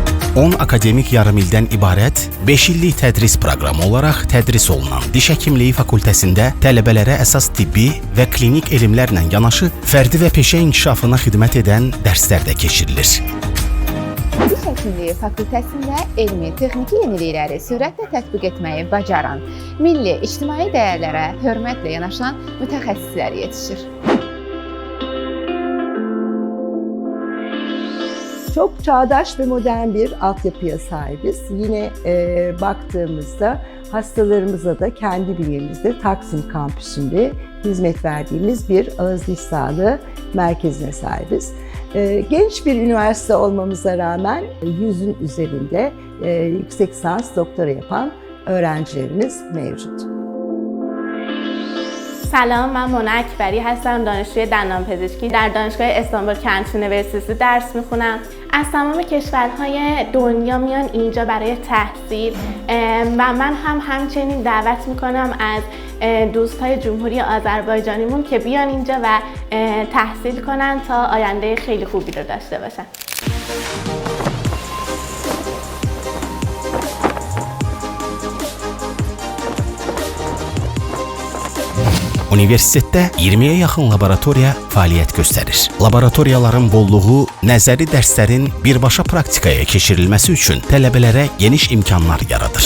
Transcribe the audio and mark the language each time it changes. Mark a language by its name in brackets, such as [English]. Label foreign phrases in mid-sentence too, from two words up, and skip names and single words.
[Azerbaijani] 10 akademik yarımildən ibarət 5 illik tədris proqramı olaraq tədris olunan Diş Həkimliyi fakültəsində tələbələrə əsas tibbi və klinik elmlərlə yanaşı fərdi və peşə inkişafına xidmət edən dərslər də keçirilir. Diş Həkimliyi fakültəsində elmi, texniki yenilikləri sürətlə tətbiq etməyi bacaran, milli, ictimai dəyərlərə hörmətlə yanaşan mütəxəssislər yetişir. [Turkish] Çok çağdaş ve modern bir altyapıya sahibiz. Yine baktığımızda hastalarımıza da kendi bünyemizde Taksim kampüsünde hizmet verdiğimiz bir ağız diş sağlığı merkezine sahibiz. Genç bir üniversite olmamıza rağmen 100'ün üzerinde yüksek lisans doktora yapan öğrencilerimiz mevcut. [Persian] سلام، من مونا اکبری هستم، دانشجوی دندانپزشکی در دانشگاه استانبول کنت یونیورسیتی درس میخونم. از تمام کشورهای دنیا میان اینجا برای تحصیل و من هم همچنین دعوت میکنم از دوستای جمهوری آذربایجانیمون که بیان اینجا و تحصیل کنن تا آینده خیلی خوبی رو داشته باشن. [Azerbaijani] Universitetdə 20-yə yaxın laboratoriya fəaliyyət göstərir. Laboratoriyaların bolluğu nəzəri dərslərin birbaşa praktikaya keçirilməsi üçün tələbələrə geniş imkanlar yaradır.